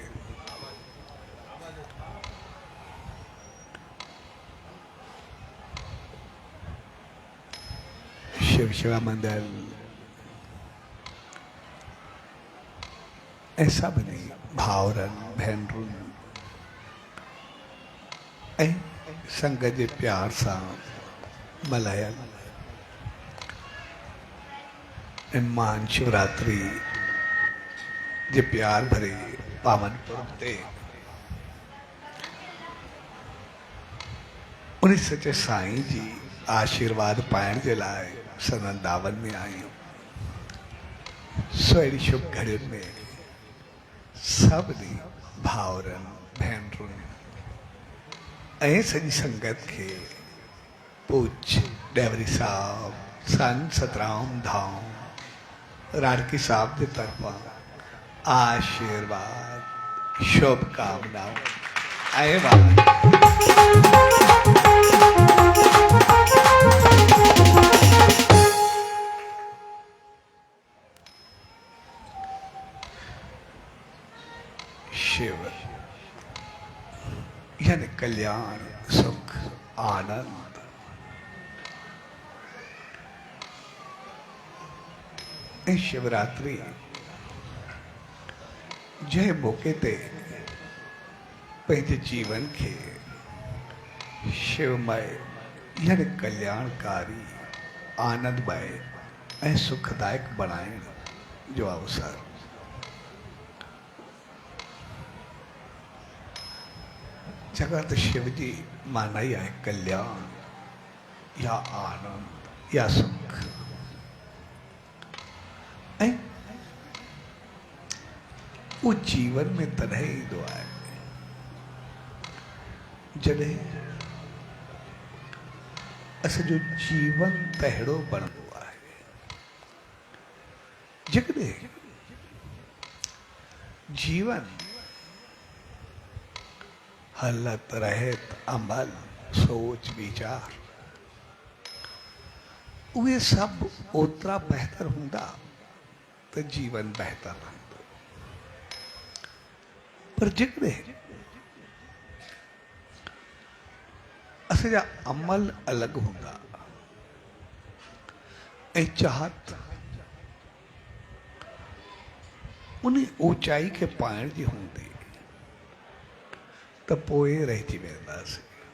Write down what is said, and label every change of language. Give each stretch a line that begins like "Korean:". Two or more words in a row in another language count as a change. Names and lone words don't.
Sindhi: शिव शिवा मंदिर ऐसा बने भावरन भेनरुन ऐं संगत जे प्यार सां मल्हायल ऐं महान शिवरात्रि जे प्यार भरे पावन पर्व ते उन सचे साईं जी आशीर्वाद पाइण जे लाइ सदन दावन में आहियूं। सो अहिड़ी शुभ घड़ियुनि में सभिनी भाउरनि भेनरुनि ऐं सॼी संगत खे पूज्य डेवरी साहब संत सतराम धाम राणकी साहब जे तरफ़ां आशीर्वाद शुभकामनाऊं ऐं शिव यानी कल्याण सुख आनंद ऐं शिवरात्रि जंहिं मौके ते पंहिंजे जीवन खे शिवमय यानी कल्याणकारी आनंदमय ऐं सुखदायक बणाइण जो अवसर जगत शिव जी माना ही आहे कल्याण या आनंद या सुख ऐं वो जीवन में तॾहिं ईंदो आहे जॾहिं असांजो जीवन तहिड़ो बणंदो आहे जेकॾहिं जीवन हलत रहत अमल सोच विचार उहे सब ओतरा बेहतर हूंदा त जीवन बेहतर रहंदो। पर जेकॾहिं असांजा अमल अलग हूंदा ऐं चाहत उन ऊंचाई खे पाइण जी हूंदी त पोइ रहिजी वेंदासीं।